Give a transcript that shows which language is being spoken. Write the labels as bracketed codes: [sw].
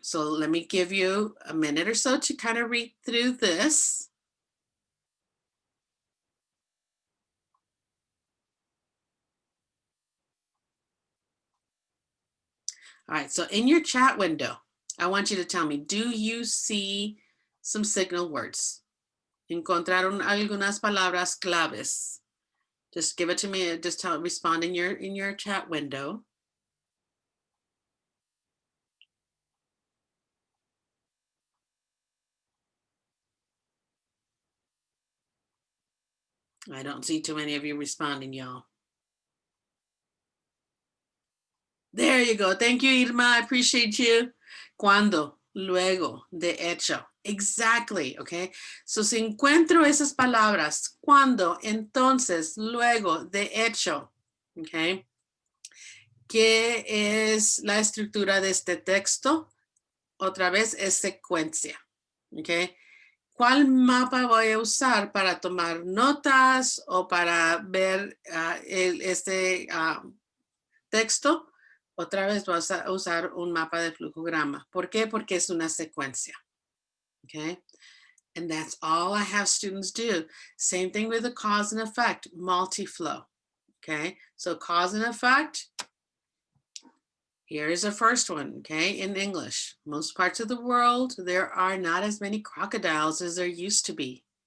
[en] So let me give you a minute or so to kind of read through this. All right, so in your chat window, I want you to tell me, do you see some signal words? [es] Encontraron algunas palabras claves. [en] Just give it to me, just respond in your chat window. I don't see too many of you responding, y'all. There you go. Thank you, Irma. I appreciate you. [es] Cuando, luego, de hecho. [en] Exactly, okay? [es] So si encuentro esas palabras, cuando, entonces, luego, de hecho, okay? ¿Qué es la estructura de este texto? Otra vez es secuencia, okay? ¿Cuál mapa voy a usar para tomar notas o para ver este texto? Otra vez vas a usar un mapa de flujograma. ¿Por qué? Porque es una secuencia. [en] Okay. And that's all I have students do. Same thing with the cause and effect, multi-flow. Okay. So cause and effect. Here is the first one. Okay. In English, most parts of the world, there are not as many crocodiles as there used to be.